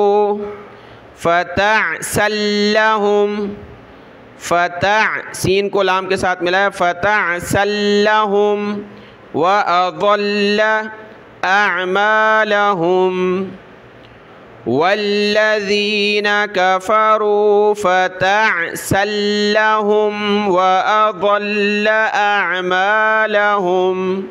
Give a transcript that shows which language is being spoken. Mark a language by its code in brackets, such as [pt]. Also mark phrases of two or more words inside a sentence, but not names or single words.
[hi] फ़तअसल्लहुम, फ़तअ सीन को लाम के साथ मिलाया, [ar] فتعسا لهم وأضل أعمالهم والذين كفروا فتعسا لهم وأضل أعمالهم